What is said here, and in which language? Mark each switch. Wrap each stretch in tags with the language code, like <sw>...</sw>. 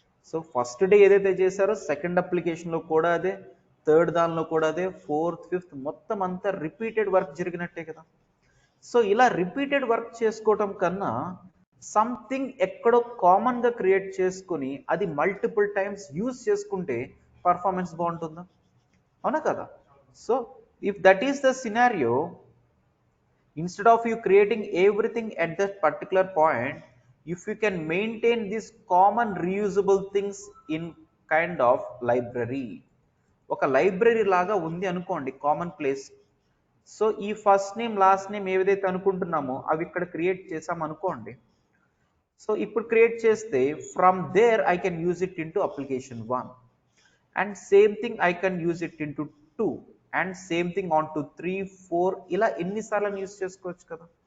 <te>So first day ఏదైతే చేశారో second అప్లికేషన్లో కూడా అదే, థర్డ్ దానిలో కూడా అదే, 4th 5th మొత్తం అంతా రిపీటెడ్ వర్క్ జరిగినట్టే కదా. సో ఇలా రిపీటెడ్ వర్క్ చేసుకోవటం కన్నా సంథింగ్ ఎక్కడో కామన్గా క్రియేట్ చేసుకుని అది మల్టిపుల్ టైమ్స్ యూజ్ చేసుకుంటే పర్ఫార్మెన్స్ బాగుంటుందా, అవునా కదా.</te> <en>so if that is the scenario, instead of you creating everything at that particular point, if you can maintain these common reusable things in kind of library,</en> <te>ఒక library లాగా ఉంది అనుకోండి, common place. So ఈ first name last name ఏదైతే అనుకుంటున్నామో అవి ఇక్కడ create చేసాం అనుకోండి.</te> <en>సో ఇప్పుడు క్రియేట్ చేస్తే from there I can use it into application 1 and same thing I can use it into 2 and same thing on to 3 4</en> <te>ఇలా ఎన్నిసార్లు యూజ్ చేసుకోవచ్చు కదా.</te>